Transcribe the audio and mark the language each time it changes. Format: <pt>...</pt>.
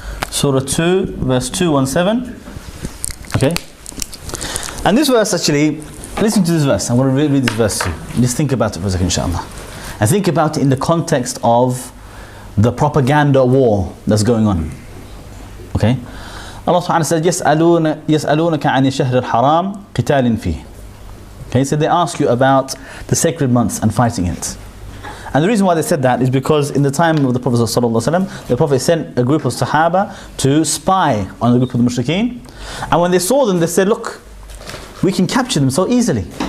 <en>Surah 2 verse 217. Okay. And this verse actually, listen to this verse. I want to read this verse to you. Just think about it for a second, inshallah. And think about it in the context of the propaganda war that's going on. Okay?</en> <ar>Allah subhanahu wa ta'ala said, يَسْأَلُونَكَ عَنِ الشَّهْرِ الْحَرَامِ قِتَالٍ فِيهِ.</ar> <en>Okay, so they ask you about the sacred months and fighting it. And the reason why they said that is because in the time of the Prophet ﷺ, the Prophet sent a group of Sahaba to spy on the group of the Mushrikeen. And when they saw them, they said, look, we can capture them so easily.</en>